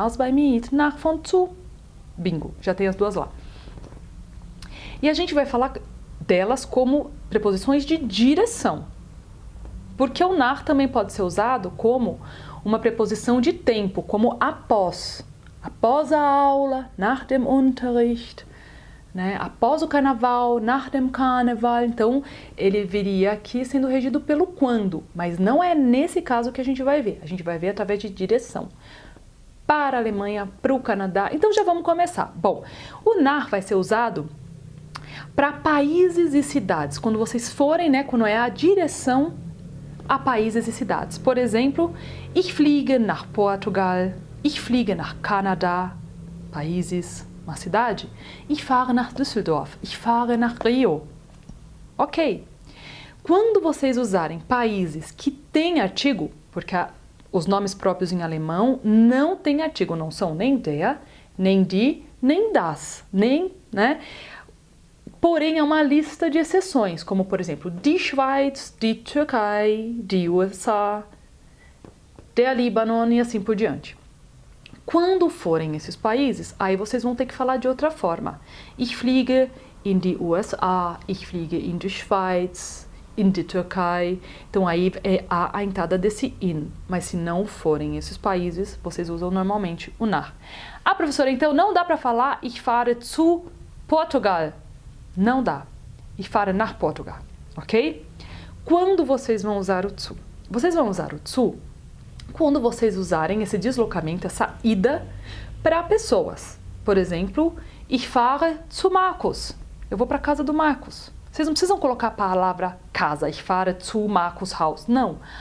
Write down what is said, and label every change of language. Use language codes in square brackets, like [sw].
[de] Aus bei mir, nach von zu. [pt] Bingo, já tem as duas lá. E a gente vai falar delas como preposições de direção. Porque o nach também pode ser usado como uma preposição de tempo, como após. Após a aula, [de] nach dem Unterricht. [pt] Né? Após o carnaval, [de] nach dem Karneval. [pt] Então, ele viria aqui sendo regido pelo quando, mas não é nesse caso que a gente vai ver. A gente vai ver através de direção. Para a Alemanha, para o Canadá. Então, já vamos começar. Bom, o nach vai ser usado para países e cidades. Quando vocês forem, né, quando é a direção a países e cidades. Por exemplo, [de] ich fliege nach Portugal, ich fliege nach Canadá, [pt] países, uma cidade. [de] Ich fahre nach Düsseldorf, ich fahre nach Rio. Ok. [pt] Quando vocês usarem países que têm artigo, porque os nomes próprios em alemão não têm artigo, não são nem der, nem die, nem das, nem, né? Porém, é uma lista de exceções, como por exemplo, [de] die Schweiz, die Türkei, die USA, der Líbano [pt] e assim por diante. Quando forem esses países, aí vocês vão ter que falar de outra forma. [de] Ich fliege in die USA, ich fliege in die Schweiz, in die Türkei. [pt] Então aí é a entrada desse in. Mas se não forem esses países, vocês usam normalmente o nach. Ah, professora, então não dá para falar [de] ich fahre zu Portugal. [pt] Não dá. [de] Ich fahre nach Portugal, ok? [pt] Quando vocês vão usar o zu? Vocês vão usar o zu quando vocês usarem esse deslocamento, essa ida para pessoas. Por exemplo, [de] ich fahre zu Markus. [pt] Eu vou para a casa do Marcos. Vocês não precisam colocar a palavra casa, [de] ich fahre zu Markus Haus. [pt] Não.